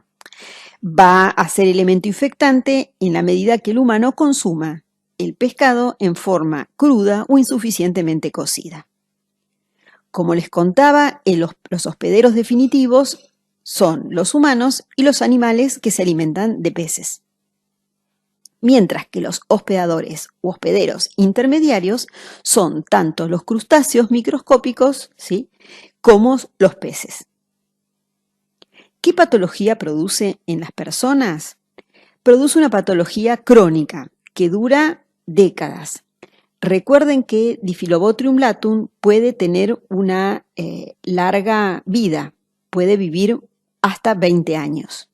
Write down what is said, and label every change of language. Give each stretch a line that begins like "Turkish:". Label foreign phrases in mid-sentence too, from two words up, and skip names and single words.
Spanish: Va a ser elemento infectante en la medida que el humano consuma el pescado en forma cruda o insuficientemente cocida. Como les contaba, los hospederos definitivos son los humanos y los animales que se alimentan de peces. Mientras que los hospedadores u hospederos intermediarios son tanto los crustáceos microscópicos, ¿sí?, como los peces. ¿Qué patología produce en las personas? Produce una patología crónica que dura décadas. Recuerden que Diphyllobotrium latum puede tener una larga vida, puede vivir hasta 20 años.